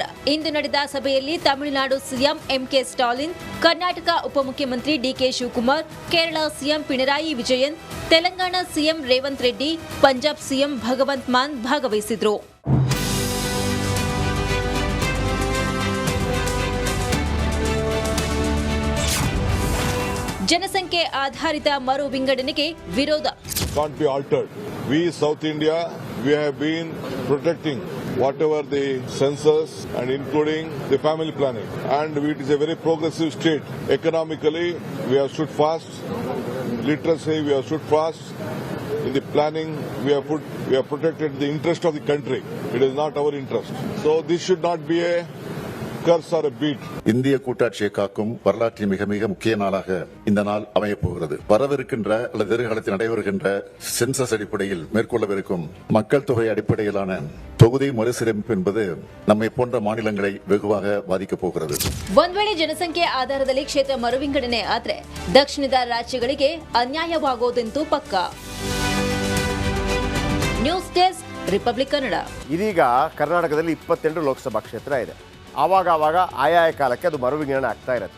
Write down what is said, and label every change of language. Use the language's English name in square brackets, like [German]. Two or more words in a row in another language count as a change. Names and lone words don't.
[Kannada] ಇಂದು ನಡೆದ ಸಭೆಯಲ್ಲಿ ತಮಿಳುನಾಡು ಸಿಎಂ ಎಂಕೆ ಸ್ಟಾಲಿನ್, ಕರ್ನಾಟಕ ಉಪಮುಖ್ಯಮಂತ್ರಿ ಡಿಕೆ ಶಿವಕುಮಾರ್, ಕೇರಳ ಸಿಎಂ ಪಿಣರಾಯಿ ವಿಜಯನ್, ತೆಲಂಗಾಣ ಸಿಎಂ ರೇವಂತ್ ರೆಡ್ಡಿ, ಪಂಜಾಬ್ ಸಿಎಂ ಭಗವಂತ್ ಮಾನ್ ಭಾಗವಹಿಸಿದ್ರು. ಜನಸಂಖ್ಯೆ ಆಧಾರಿತ ಮರು ವಿಂಗಡಣೆಗೆ ವಿರೋಧ. [English] Can't be altered. We, South India, we have been protecting whatever the census and including the family planning. And it is a very progressive state. Economically, we have stood fast. Literacy, we have stood fast. In the planning, we have protected the interest of the country. It is not our interest. So this should not be a curse or a beat. [Tamil] இந்திய கூட்டாட்சியை காக்கும் வரலாற்றின் மிக மிக முக்கிய நாளாக இந்த நாள் அமையப் போகிறது. வரவிருக்கின்ற அல்லது எதிர்காலத்தில் நடைபெறுகின்ற சென்சஸ் அடிப்படையில் மேற்கொள்ளவிருக்கும் மக்கள் தொகை அடிப்படையிலான தொகுதி மறுசீரமைப்பு என்பது நம்மை போன்ற மாநிலங்களை வெகுவாக பாதிக்கப் போகிறது. [Kannada] ಒಂದ್ ವೇಳೆ ಜನಸಂಖ್ಯೆ ಆಧಾರದಲ್ಲಿ ಕ್ಷೇತ್ರ ಮರು ವಿಂಗಡಣೆ ಆದ್ರೆ ದಕ್ಷಿಣದ ರಾಜ್ಯಗಳಿಗೆ ಅನ್ಯಾಯವಾಗೋದಂತೂ ಪಕ್ಕ. ನ್ಯೂಸ್ ಡೆಸ್ಕ್, ರಿಪಬ್ಲಿಕ್ ಕನ್ನಡ. ಇದೀಗ ಕರ್ನಾಟಕದಲ್ಲಿ 28 ಲೋಕಸಭಾ ಕ್ಷೇತ್ರ ಇದೆ. ಆವಾಗ ಆಯಾಯ ಕಾಲಕ್ಕೆ ಅದು ಮರು ವಿಂಗಡಣೆ ಆಗ್ತಾ ಇರುತ್ತೆ.